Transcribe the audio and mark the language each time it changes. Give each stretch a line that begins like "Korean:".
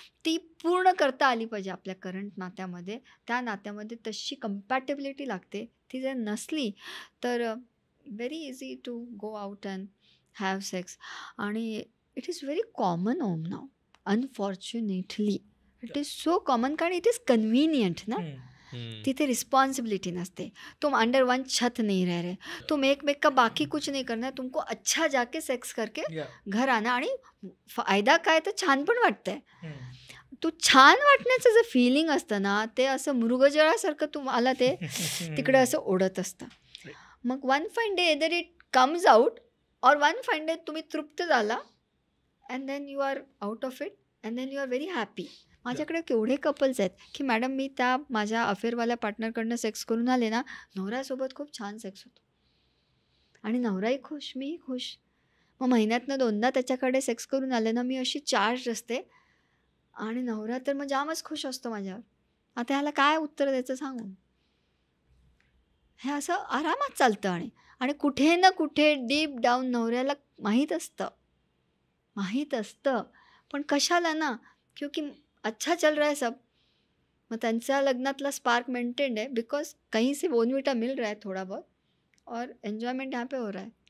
Marathi: ती पूर्ण करता आली पाहिजे आपल्या करंट नात्यामध्ये. त्या नात्यामध्ये तशी कम्पॅटेबिलिटी लागते. ती जर नसली तर
English: Very easy to go out and have sex. आणि it is very common होम नाव, unfortunately. It is so common, कारण it is convenient ना.
Marathi: तिथे रिस्पॉन्सिबिलिटी नसते.
Hindi: तुम अंडर वन छत नहीं रह रहे, तुम एक का बाकी कुछ नहीं करना, तुमको अच्छा जाके सेक्स करके घर आना.
Marathi: आणि फायदा काय, तर छान पण वाटतंय. तू छान वाटण्याचं जे फिलिंग असतं ना, ते असं मृगजळासारखं तुम्हाला ते तिकडे असं ओढत असतं.
English: मग one fine day either it comes out, और one fine day
Marathi: तुम्ही तृप्त झाला,
English: And then you are out of it, and then you are very happy.
Marathi: माझ्याकडे केवढे कपल्स आहेत की मॅडम, मी त्या माझ्या अफेअरवाल्या पार्टनरकडनं सेक्स करून आले ना, नवऱ्यासोबत खूप छान सेक्स होतो आणि नवराही खुश, मीही खुश. मग महिन्यातनं 2दा त्याच्याकडे सेक्स करून आले ना, मी अशी चार्ज असते आणि नवरा तर मग जामच खुश असतो माझ्यावर. आता ह्याला काय उत्तर द्यायचं सांगून. हे असं आरामात चालतं आणि आणि कुठे ना कुठे डीप डाऊन नवऱ्याला माहीत असतं. पण कशाला ना,
Hindi: क्योंकि अच्छा चल रहा है सब.
Marathi: मग त्यांच्या लग्नातला स्पार्क
Hindi: मेंटेन्ड है बिकॉज कहीं से बोर्नविटा मिल रहा है थोड़ा बहुत और एन्जॉयमेंट यहाँ पे हो रहा है.